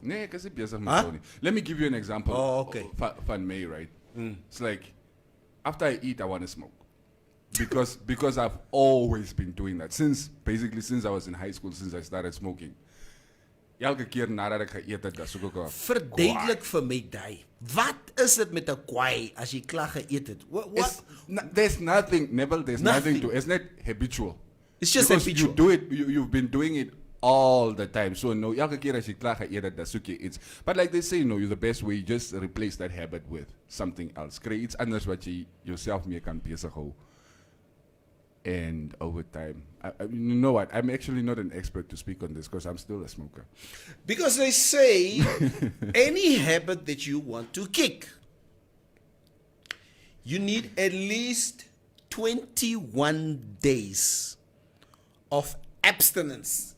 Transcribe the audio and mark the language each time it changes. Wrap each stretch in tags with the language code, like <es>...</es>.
<af>Nee, ek is nie besig met Huh? so nie.</af> <en>Let me give you an example. Oh, okay. Van me, right? It's like, after I eat, I want to smoke. Because I've always been doing that. Since I was in high school, since I started smoking.</en> <af>Elke keer nadat ek geëet het, dan soek ek op. Verduidelik vir my daai. Wat is dit met 'n kwaai as jy klaar geëet het?</af> <en>What? There's nothing, Neville, there's nothing Nothing. to it's not habitual. It's just Because habitual. You do it, you've been doing it all the time. So no,</en> <af>elke keer as jy klaar geëet het, dan soek jy iets.</af> <en>But like they say, the best way, you just replace that habit with something else.</en> <af>Kry iets anders wat jy jouself mee kan besig hou.</af> <en>And over time, you know what? I'm actually not an expert to speak on this because I'm still a smoker. Because they say any habit that you want to kick, you need at least 21 days of abstinence.</en>